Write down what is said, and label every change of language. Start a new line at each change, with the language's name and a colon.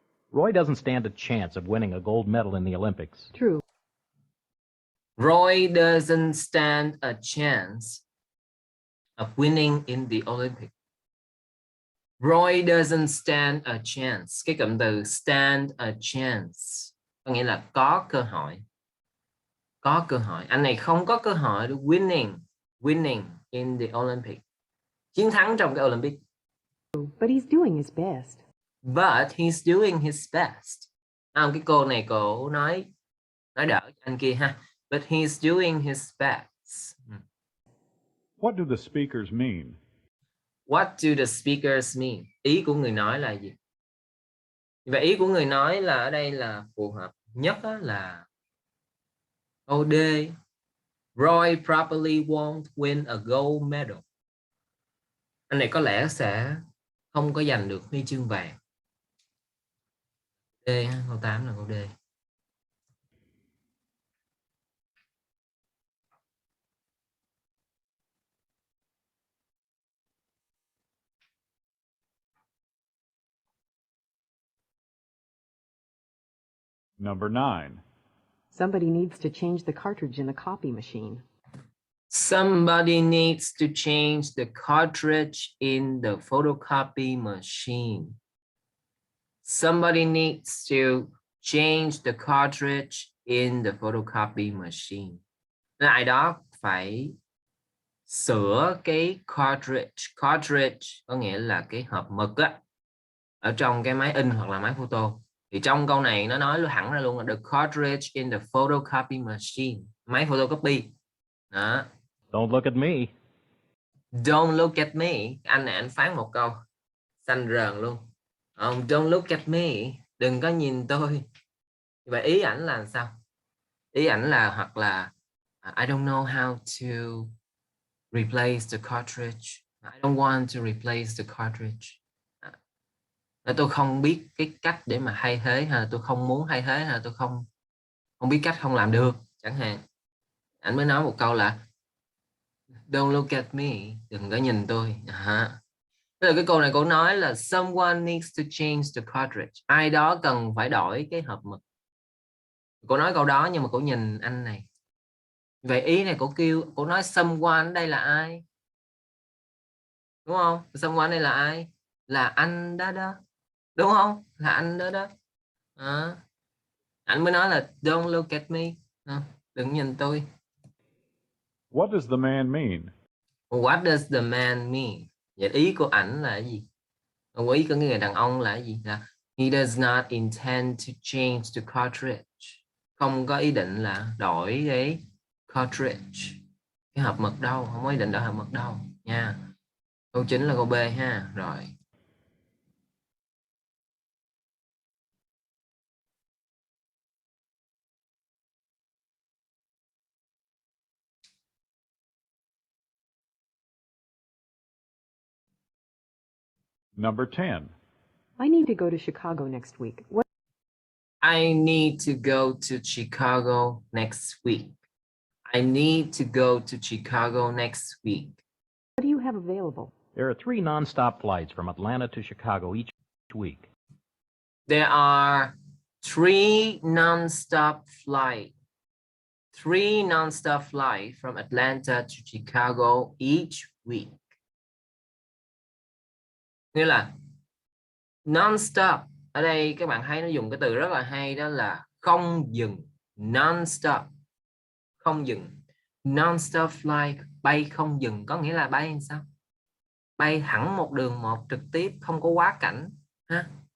English: Roy doesn't stand a chance of winning a gold medal in the Olympics. True. Roy doesn't stand a chance of winning in the Olympics. Roy doesn't stand a chance.
Vietnamese: Cái cụm từ
English: stand a chance
Vietnamese: có nghĩa là có cơ hội. Có cơ hội. Anh này không có cơ hội để
English: winning in the Olympics.
Vietnamese: Chiến thắng trong cái Olympic.
English: But he's doing his best. But he's doing his best.
Vietnamese: Cái cô này cô nói đỡ anh kia ha.
English: But he's doing his best. What do the speakers mean? What do the speakers mean?
Vietnamese: Ý của người nói là gì? Vậy ý của người nói là ở đây là phù hợp nhất là câu D.
English: Roy probably won't win a gold medal.
Vietnamese: Anh này có lẽ sẽ không có giành được huy chương vàng. D, câu 8 là câu D.
English: Number 9. Somebody needs to change the cartridge in the copy machine. Somebody needs to change the cartridge in the photocopy machine. Somebody needs to change the cartridge in the photocopy machine.
Vietnamese: Ai đó phải sửa cái cartridge. Cartridge có nghĩa là cái hộp mực á, ở trong cái máy in hoặc là máy photo. Thì trong câu này nó nói thẳng ra luôn là
English: the cartridge in the photocopy machine.
Vietnamese: Máy photocopy. Đó.
English: Don't look at me. Don't look at me.
Vietnamese: Anh này anh phán một câu xanh rờn luôn.
English: Don't look at me.
Vietnamese: Đừng có nhìn tôi. Vậy ý ảnh là sao? Ý ảnh là hoặc là
English: I don't know how to replace the cartridge. I don't want to replace the cartridge.
Vietnamese: Tôi không biết cái cách để mà thay thế, hay là tôi không muốn thay thế, hay là tôi không biết cách, không làm được chẳng hạn. Anh mới nói một câu là
English: don't look at me,
Vietnamese: đừng có nhìn tôi. Tức là cái câu này cô nói là
English: someone needs to change the cartridge.
Vietnamese: Ai đó cần phải đổi cái hộp mực. Cô nói câu đó nhưng mà cô nhìn anh này. Vậy ý này cô nói someone đây là ai? Đúng không? Someone đây là ai? Là anh đó đó. Đúng không? Là anh đó đó. Anh mới nói là
English: don't look at me.
Vietnamese: Đừng nhìn tôi.
English: What does the man mean? What does the man mean?
Vietnamese: Vậy ý của ảnh là cái gì? Ý của người đàn ông là cái gì?
English: Là he does not intend to change the cartridge.
Vietnamese: Không có ý định là đổi cái cartridge, cái hộp mực đâu. Không có ý định đổi hộp mực đâu nha. Câu 9 là câu B ha. Rồi.
English: Number 10. I need to go to Chicago next week. What? I need to go to Chicago next week. I need to go to Chicago next week. What do you have available? There are 3 nonstop flights from Atlanta to Chicago each week. There are 3 non-stop flights. 3 non-stop flights from Atlanta to Chicago each week.
Vietnamese: Nghĩa là non-stop. Ở đây các bạn thấy nó dùng cái từ rất là hay, đó là không dừng. Non-stop. Không dừng. Non-stop flight, bay không dừng. Có nghĩa là bay làm sao? Bay thẳng một đường một trực tiếp, không có quá cảnh. Ha?